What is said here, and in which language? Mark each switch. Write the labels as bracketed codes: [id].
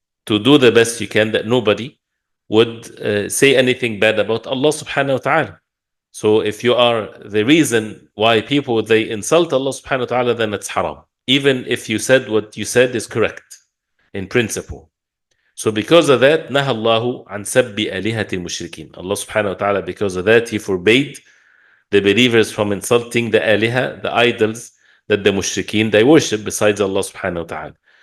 [en] to do the best you can that nobody would say anything bad about Allah subhanahu wa ta'ala. So if you are the reason why people they insult Allah subhanahu wa ta'ala, then it's haram. Even if you said what you said is correct in principle. [ar] So because of that, نهى الله عن سب آلهة المشركين. [en] Allah subhanahu wa ta'ala, because of that, He forbade the believers from insulting the aliha, the idols that the mushrikeen they worship besides Allah subhanahu wa ta'ala.